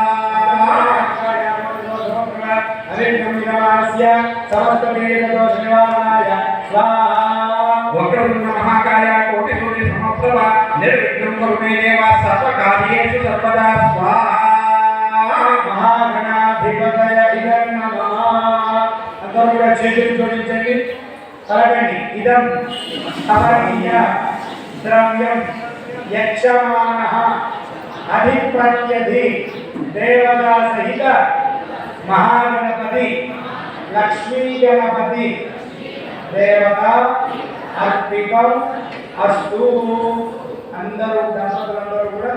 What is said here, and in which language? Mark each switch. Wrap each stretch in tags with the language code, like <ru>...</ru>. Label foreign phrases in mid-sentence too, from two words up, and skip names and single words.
<sa>अविघ्नं यजमानस्य समस्त पीडदोष निवारणाय स्वाहा वक्रतुण्ड महाकाय कोटिसूर्यसमप्रभा निर्विघ्नं कुरु मे देव सर्वकार्येषु सर्वदा स्वाहा महागणाधिपतय इदं नमः</sa> <te>అందరూ కూడా చేతులు జోడించండి అలాగండి</te> <sa>ఇదం అమరీయ ద్రవ్యం యక్షమానః అధిప్రత్యధి దేవతా సహిత మహాగణపతి లక్ష్మీ గణపతి దేవత అర్పితం అస్తు</sa> <te>అందరూ దంపతులందరూ కూడా</te>